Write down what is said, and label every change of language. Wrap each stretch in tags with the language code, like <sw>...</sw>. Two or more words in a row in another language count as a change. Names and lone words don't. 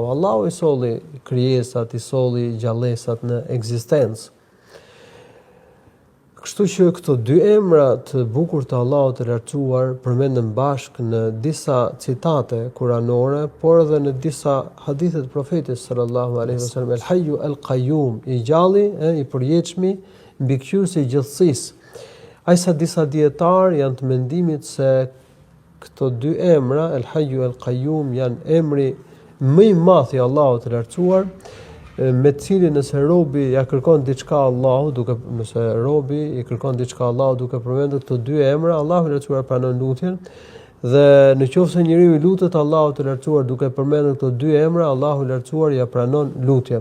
<sq>Allahu i solli krijesat, i solli gjallësat në ekzistencë. Kështu që këto dy emra të bukur të Allahut të lartësuar përmenden bashkë në disa citate kuranore, por edhe në disa hadithe të profetit</sq> <ar>صلى الله عليه وسلم. الحي القيوم,</ar> <sq>i gjalli, i përjetshmi, mbikëqyrësi i gjithësisë. Ajsa disa dietar janë të mendimit se këto dy emra,</sq> <ar>الحي القيوم,</ar> <sq>janë emri më i madh i Allahut të lartësuar, me të cilin nëse robi ja kërkon diçka Allahu, nëse robi i kërkon diçka Allahu duke përmendur këto dy emra, Allahu i lartësuar pranon lutjen, dhe në qoftë se njeriu i lutet Allahut të lartësuar duke përmendur këto dy emra, Allahu i lartësuar ja pranon lutjen.</sq>